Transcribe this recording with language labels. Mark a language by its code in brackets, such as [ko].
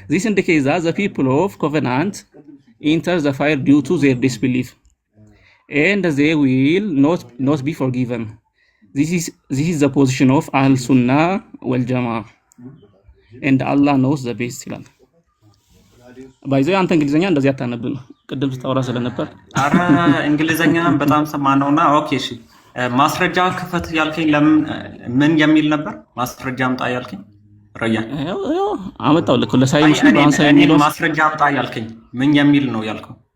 [en] indicates that the people of covenant enter the fire due to their disbelief, and they will not be forgiven. This is the position of Ahl Sunnah wal Jama'ah, and Allah knows the best [am] ይላል። ባይዘይ አንተ እንግሊዘኛ እንደዚህ አታነብም ቅድም ስታወራ ስለነበር። አረ እንግሊዘኛ በጣም ሰማነውና ኦኬ እሺ ማስረጃ ክፈት ያልከኝ ለምን ምን የሚል ነበር? ማስረጃ አምጣ ያልከኝ ረያ ያው አመጣው ልክ ለሳይ ሙስሊም ባንሳ የሚለው ማስረጃ አምጣ ያልከኝ ምን የሚል ነው ያልከው?